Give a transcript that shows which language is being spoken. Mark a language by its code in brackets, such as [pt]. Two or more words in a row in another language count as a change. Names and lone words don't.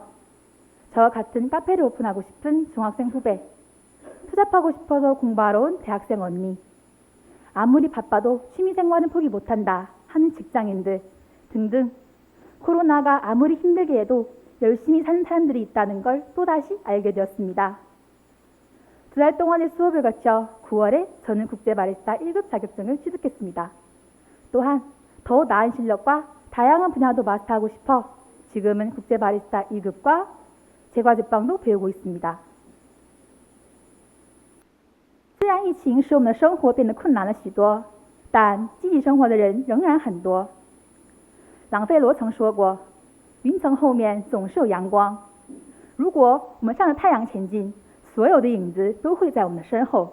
[ko] 저와 같은 카페를 오픈하고 싶은 중학생 후배, 투잡하고 싶어서 공부하러 온 대학생 언니, 아무리 바빠도 취미생활은 포기 못한다 하는 직장인들 등등 코로나가 아무리 힘들게 해도 열심히 사는 사람들이 있다는 걸 또다시 알게 되었습니다. 2달 동안의 수업을 거쳐 9월에 저는 국제 바리스타 1급 자격증을 취득했습니다. 또한 더 나은 실력과 다양한 분야도 마스터하고 싶어 지금은 국제 바리스타 2급과 제과 제빵도 배우고 있습니다. [zh] 虽然疫情使我们的生活变得困难了许多，但积极生活的人仍然很多。朗费罗曾说过，云层后面总是有阳光。如果我们向着太阳前进，所有的影子都会在我们的身后。